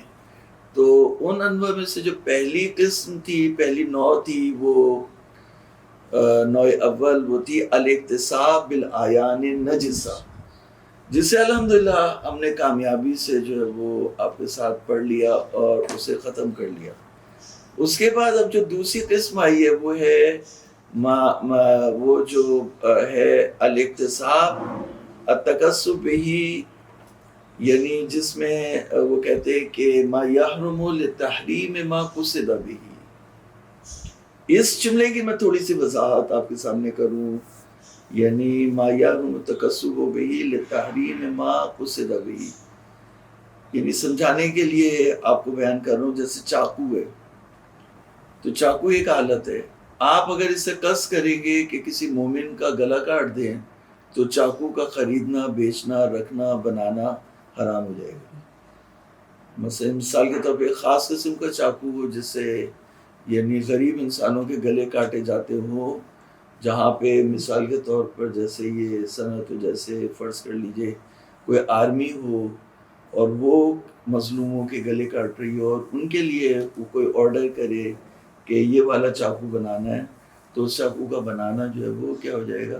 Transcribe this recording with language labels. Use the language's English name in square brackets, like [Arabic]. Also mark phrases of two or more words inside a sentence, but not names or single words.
[Urdu] تو ان انواع میں سے جو پہلی قسم تھی، پہلی نوع تھی، وہ نوع اول وہ تھی [Arabic] الاکتساب بالاعیان النجسہ، [Urdu] جسے الحمدللہ ہم نے کامیابی سے جو ہے وہ آپ کے ساتھ پڑھ لیا اور اسے ختم کر لیا۔ اس کے بعد اب جو دوسری قسم آئی ہے وہ ہے وہ جو ہے [Arabic] الاکتساب التکسب به، [Urdu] یعنی جس میں وہ کہتے ہیں کہ [Arabic] ما یحرم للتحریم ما قصد به۔ [Urdu] اس جملے کی میں تھوڑی سی وضاحت آپ کے سامنے کروں، یعنی [Arabic] ما یحرم التکسب به للتحریم ما قصد به، [Urdu] یعنی سمجھانے کے لیے آپ کو بیان کر رہا ہوں۔ جیسے چاقو ہے، تو چاقو ایک آلت ہے، آپ اگر اسے قصد کریں گے کہ کسی مومن کا گلا کاٹ دیں تو چاقو کا خریدنا، بیچنا، رکھنا، بنانا حرام ہو جائے گا۔ مثال کے طور پہ ایک خاص قسم کا چاقو ہو جس سے یعنی غریب انسانوں کے گلے کاٹے جاتے ہوں، جہاں پہ مثال کے طور پر جیسے یہ صنعت ہو، جیسے فرض کر لیجئے کوئی آرمی ہو اور وہ مظلوموں کے گلے کاٹ رہی ہو اور ان کے لیے وہ کوئی آرڈر کرے کہ یہ والا چاقو بنانا ہے، تو اس چاقو کا بنانا جو ہے وہ کیا ہو جائے گا؟